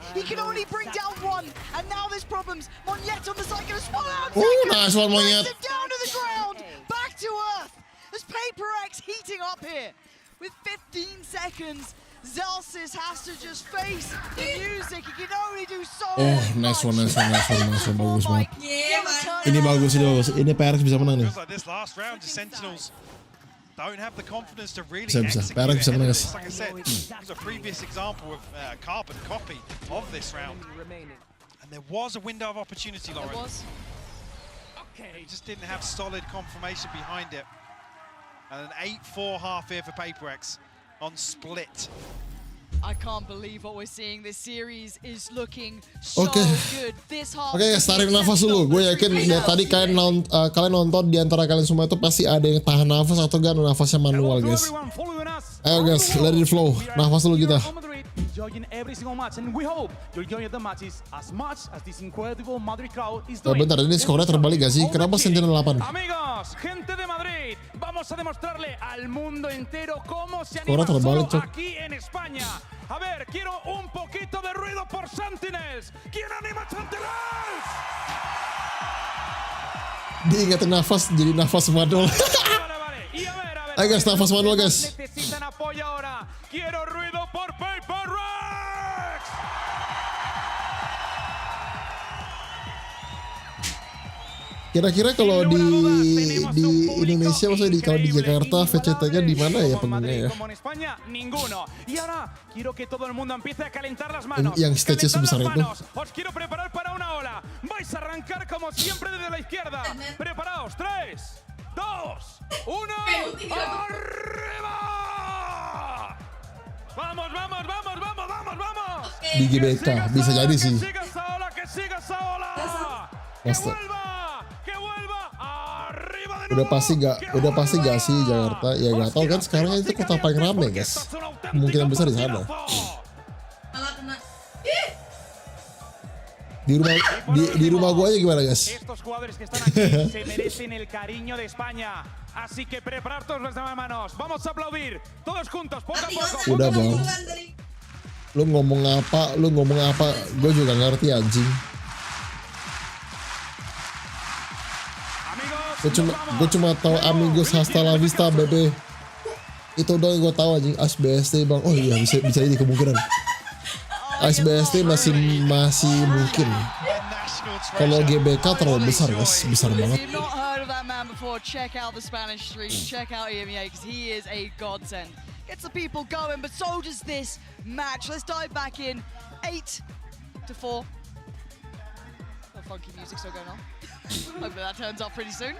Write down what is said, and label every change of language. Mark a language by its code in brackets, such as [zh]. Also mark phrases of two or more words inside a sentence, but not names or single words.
[en] He can only bring down 1, and now there's problems. Monyet on the side, gonna spawn out. Nice one, Monyet. Brings him down to the ground, back to earth. There's PRX heating up here. With 15 seconds, Zelsis has to just face the music. He can only do so Oh, nice one. [id] Bagus banget. Ini bagus. Ini PRX bisa menang nih. [en] Feels like this last round, the Sentinels don't have the confidence to really [id] Bisa. [en] execute [id] PRX bisa menang, [en] it. [id] guys. [en] Like I said, it was a previous example of carbon copy of this round. And there was a window of opportunity, Lauren. There was. He just didn't have solid confirmation behind it. And an 8-4 half here for PRX on split. I can't believe what we're seeing. This series is looking so [id] Oke. [en] good. This half. [id] Oke guys, tarik nafas dulu. Gue yakin ya, tadi kalian nonton di antara kalian semua itu pasti ada yang tahan nafas atau enggak nafasnya manual guys. [en] Ayo guys, let it flow. [id] Nafas dulu kita. [en] Enjoying every single match, and we hope you're enjoying the matches as much as this incredible Madrid crowd is doing. [id] Bentar, ini skornya terbalik gak sih? Kenapa Sentinel 8? [es] Amigos, gente de Madrid, vamos a demostrarle al mundo entero cómo se [id] Skornya [es] anima [id] terbalik, [es] solo [id] Cok. [es] aquí en España. A ver, quiero un poquito de ruido por Sentinels. ¿Quién anima Sentinels? [id] Diingetin nafas, jadi nafas manual. Ayo guys, nafas manual guys. [es] Necesitan apoyo ahora. Quiero ruido por PRX. [id] Kira-kira kalau di Indonesia, maksudnya kalau di Jakarta, VCT-nya di mana ya pengennya ya? [es] Como en España, ninguno. Y ahora quiero que todo el mundo empiece a calentar las manos. [id] Yang stage-nya sebesar itu. [es] Os quiero preparar para una ola. Vais a arrancar como siempre desde la izquierda. Preparaos, 3, 2, 1. ¡Arriba! Vamos, vamos, vamos, vamos, vamos, vamos. [id] Di GBK bisa jadi sih. [es] Que siga esa ola, que siga esa ola. Que vuelva, que vuelva. Arriba de nuevo. [id] Udah pasti gak sih Jakarta? Ya gak tau kan, sekarang itu kota paling rame guys. Kemungkinan besar di sana. Di rumah gua aja gimana guys? [es] Estos jugadores que están aquí se merecen el cariño de España. Así que preparar todos los demás manos. Vamos a aplaudir todos juntos, poco a poco. [id] Udah bang. Lu ngomong apa? Gue juga ngerti anjing. [es] Amigos, [id] Gue cuma tahu [es] amigos hasta la vista bebe. [id] Itu doang yang gue tahu anjing. ASBST bang. Oh iya bisa ini kemungkinan. ASBST masih mungkin. Kalau GBK terlalu besar guys, besar banget. [en] If you've not heard of that man before, check out the Spanish stream, check out EMEA because he is a godsend. Gets the people going, but so does this match. Let's dive back in. 8-4. Got funky music still going on. Hopefully that turns up pretty soon.